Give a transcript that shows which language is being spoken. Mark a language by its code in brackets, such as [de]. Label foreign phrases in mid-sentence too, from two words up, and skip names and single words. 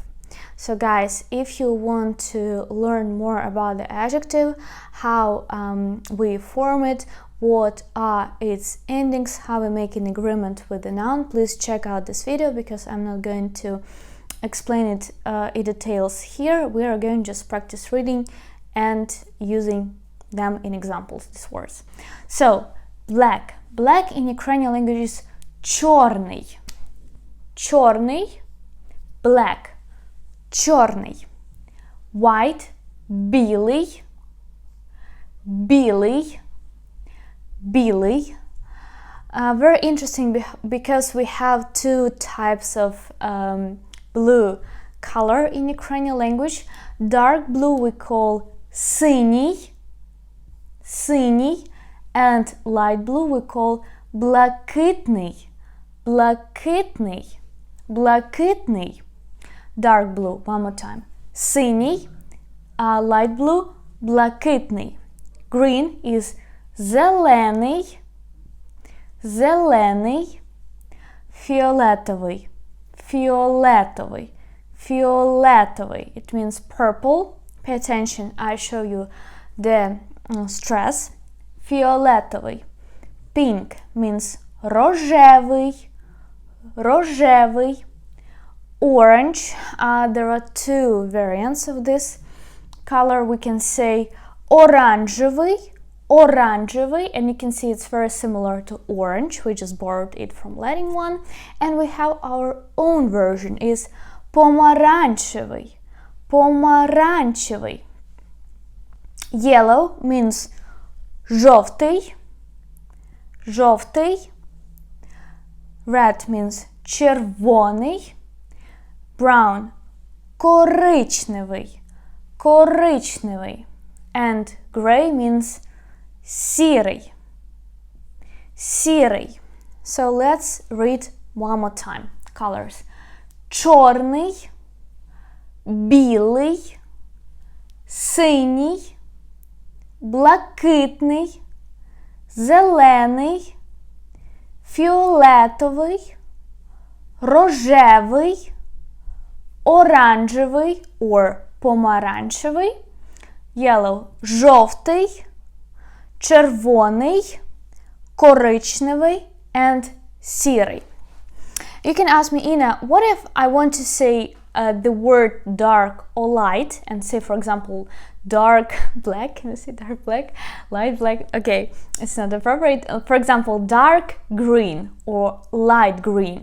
[en] So guys, if you want to learn more about the adjective, how we form it, what are its endings, how we make an agreement with the noun, please check out this video because I'm not going to explain it in details here. We are going to just practice reading and using them in examples, these words. So, black. Black in Ukrainian language is чорний. [uk] Чорний, black. Чорний. White, білий. Білий. Білий. [en] Very interesting because we have two types of blue color in Ukrainian language. Dark blue we call [uk] синій, синій, [en] and light blue we call [uk] блакитний, блакитний, блакитний. [en] Dark blue, one more time. Синій, light blue, блакитний. Green is [uk] зелений, зелений, фіолетовий, фіолетовий, фіолетовий. [en] It means purple. Pay attention, I show you the stress. [uk] Фіолетовий. [en] Pink means [uk] рожевий, рожевий. [en] Orange, there are two variants of this color. We can say оранжевий, orangewy, and you can see it's very similar to orange. We just borrowed it from Latin one. And we have our own version is [uk] помаранчевий, помаранчевий. [en] Yellow means [uk] жовтий, жовтий. [en] Red means червоний. [uk] Brown, коричневий, коричневий. [en] And gray means [uk] сірий, сірий. [en] So let's read one more time. Colors. [uk] Чорний, білий, синій, блакитний, зелений, фіолетовий, рожевий, оранжевий or помаранчевий, yellow – жовтий, червоний, коричневий, and сірий. [en] You can ask me, Ina, what if I want to say the word dark or light and say, for example, dark black? Can you say dark black? Light black? Okay, it's not appropriate. For example, dark green or light green.